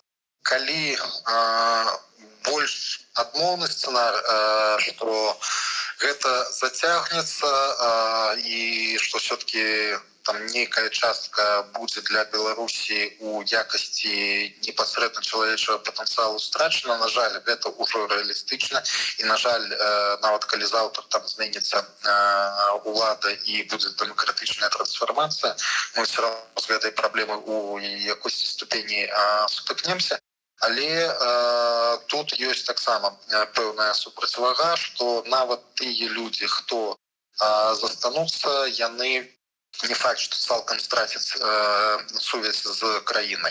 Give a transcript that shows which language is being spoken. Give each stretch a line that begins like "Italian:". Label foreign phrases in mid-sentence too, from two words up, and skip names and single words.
Belarusian: Калі больш адмоўны сцэнар, што гэта зацягнецца, і што все-таки там нейкая частка будзе для Беларусі у якасці непасрэдна чалавечага патэнцыялу страчана, на жаль, гэта ўжо рэалістычна, і, на жаль, нават калі заўтра там зменіцца улада і будзе дэмакратычная трансфармацыя, мы
Russian: все равно
Belarusian: з гэтай праблемай у якосці ступені сутыкнемся. Але тут ёсць таксама пэўная супрацьвага, што нават тыя людзі, хто застануцца, яны не факт, што цалкам страцяць сувязь з краінай.